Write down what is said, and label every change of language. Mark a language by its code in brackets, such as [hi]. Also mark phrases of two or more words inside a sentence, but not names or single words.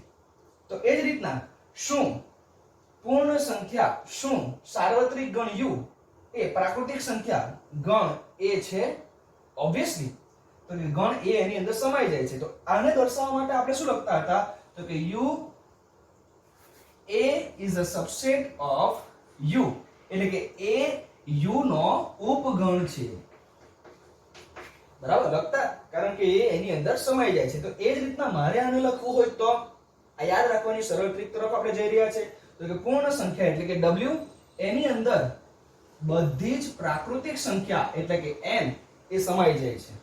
[gu] તો એ જ રીતના શું પૂર્ણ સંખ્યા શું સાર્વત્રિક ગણ u એ પ્રાકૃતિક સંખ્યા ગણ a છે? ઓબ્વિયસલી તો કે ગણ a એની અંદર સમાઈ જાય છે. તો આને દર્શાવવા માટે આપણે શું લખતા હતા તો કે u a [en] is a subset of [gu] u એટલે કે a u નો ઉપગણ છે. બરાબર લખતા, કારણ કે એ એની અંદર સમાઈ જાય છે. તો એ જ રીતના મારે આને લખવું હોય તો આ યાદ રાખવાની સરળ ટ્રીક તરફ આપણે જઈ રહ્યા છે. તો કે પૂર્ણ સંખ્યા એટલે કે w એની અંદર બધી જ પ્રાકૃતિક સંખ્યા એટલે કે n એ સમાઈ જાય છે.